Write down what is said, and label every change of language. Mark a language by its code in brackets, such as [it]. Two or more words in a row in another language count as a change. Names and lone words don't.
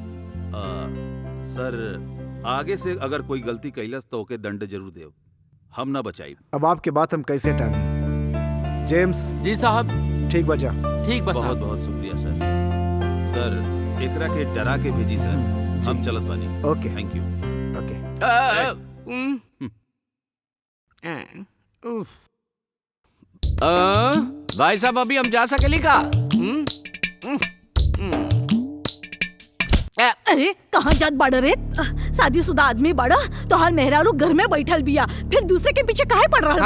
[bho] सर आगे से अगर कोई गलती कैलस तो ओके दंड जरूर देव, हम ना बचाई। अब आपके बात हम कैसे टालें? जेम्स। जी साहब। ठीक बचा। ठीक बा। बहुत बहुत शुक्रिया सर। सर एकरा के डरा के भेजी सर, हम चलत बानी। ओके [en] thank you. [bho] ओके। भाई साहब अभी हम जा सकेली का? अरे कहाँ जात बाड़ा रे? शादीशुदा आदमी बाड़ा तो हर मेहरारू घर में बैठल बिया, फिर दूसरे के पीछे काहे पड़ रहा?